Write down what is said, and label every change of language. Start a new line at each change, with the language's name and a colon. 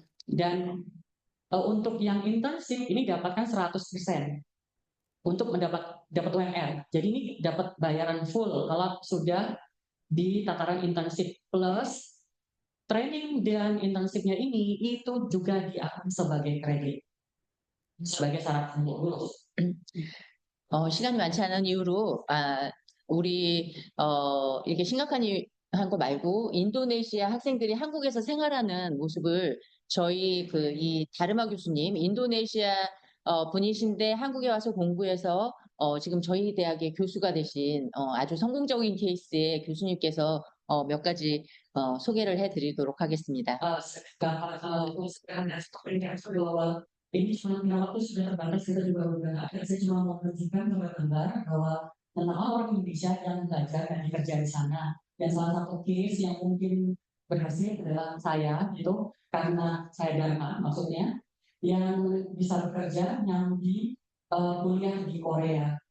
Indonesian: Dan untuk yang internship ini dapatkan 100% untuk dapat UMR. Jadi ini dapat bayaran full kalau sudah di tataran internship, plus training dan internshipnya ini itu juga diakui sebagai kredit, sebagai syarat untuk lulus.
Korean: 시간이 많지 않은 이유로 우리 이렇게 심각한 거 말고 인도네시아 학생들이 한국에서 생활하는 모습을 저희 이 다르마 교수님, 인도네시아 분이신데 한국에 와서 공부해서 지금 저희 대학의 교수가 되신 아주 성공적인 케이스의 교수님께서 몇 가지 소개를 해드리도록 하겠습니다.
Indonesian: Kalau sekarang komunikasi bahwa ini cuma waktu sudah terbatas, kita juga udah saya cuma mau menunjukkan gambar bahwa tentang orang Indonesia yang belajar dan bekerja di sana. Dan salah satu case yang mungkin berhasil adalah saya itu karena saya Dharma maksudnya yang bisa bekerja yang di kuliah di Korea.